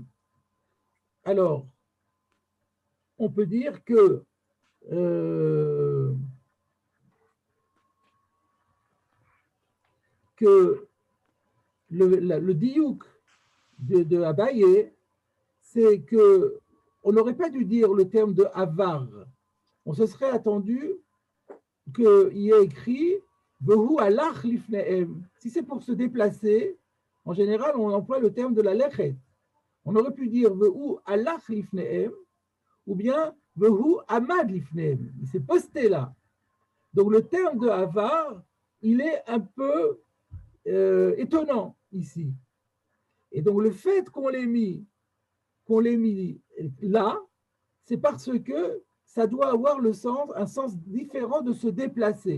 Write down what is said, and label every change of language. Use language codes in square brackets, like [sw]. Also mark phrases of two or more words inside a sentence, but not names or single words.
[fr] Alors, on peut dire que le diouk de Abaye, c'est que on n'aurait pas dû dire le terme de Avar. On se serait attendu qu'il y ait écrit [he] והוא הלך לפניהם. [fr] Si c'est pour se déplacer, en général, on emploie le terme de la lechet. On aurait pu dire [he] והוא הלך לפניהם [fr] ou bien [he] והוא עמד לפניהם. [fr] Il s'est posté là. Donc le terme de Avar, il est un peu étonnant ici. Et donc le fait qu'on l'ait mis là, c'est parce que ça doit avoir un sens différent de se déplacer.